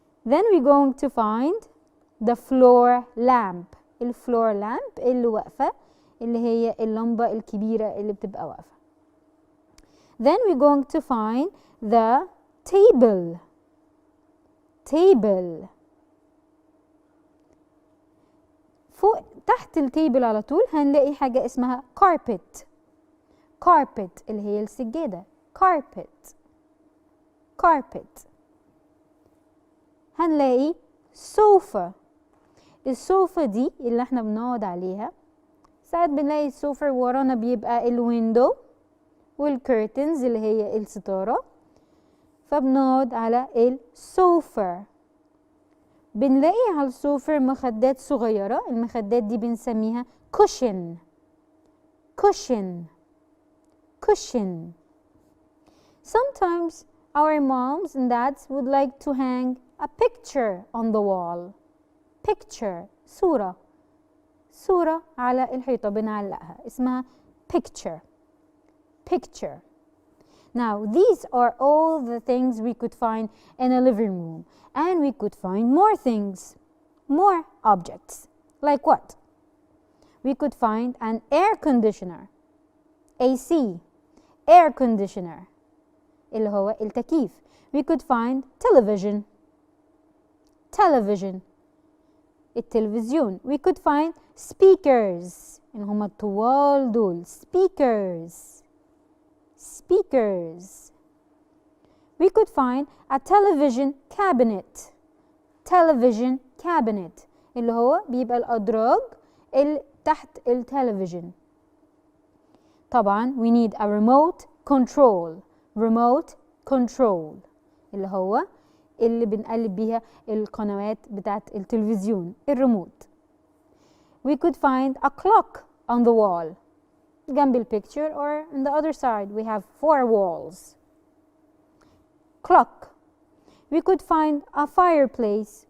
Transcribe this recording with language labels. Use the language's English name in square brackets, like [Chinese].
[English] Then we're going to find the floor lamp. [Arabic] الفلور لامب اللي واقفة، اللي هي اللمبة الكبيرة اللي بتبقى واقفة. [English] Then we're going to find the table. table. [Arabic] فوق تحت التيبل على طول هنلاقي حاجة اسمها carpet. carpet اللي هي السجادة. [English] carpet. carpet. [Arabic] هنلاقي sofa. السوفا دي اللي احنا بنقعد عليها. ساعات بنلاقي السوفا ورانا بيبقى الويندو والكيرتنز اللي هي الستارة، فبنقعد على السوفا. بنلاقي على السوفا مخدات صغيرة. المخدات دي بنسميها cushion. [English] cushion. cushion. Sometimes our moms and dads would like to hang a picture on the wall. picture. صورة. [Arabic] صورة على الحيطة بنعلقها اسمها picture. [English] picture. Now these are all the things we could find in a living room, and we could find more things, more objects. Like what? We could find an air conditioner. AC. [Arabic] air conditioner اللي هو التكييف. [English] We could find television. television التلفزيون. We could find speakers [Arabic] اللي هما الطوال دول. [English] speakers. speakers. We could find a television cabinet. [Arabic] television cabinet اللي هو بيبقى الأدراج اللي تحت التلفزيون. طبعا [English] we need a remote control. [Arabic] remote control اللي هو اللي بنقلب بيها القنوات بتاعت التلفزيون. الريموت. [English] We could find a clock on the wall. [Arabic] جنب البيكتشر [English] or on the other side we have 4 walls. clock. We could find a fireplace.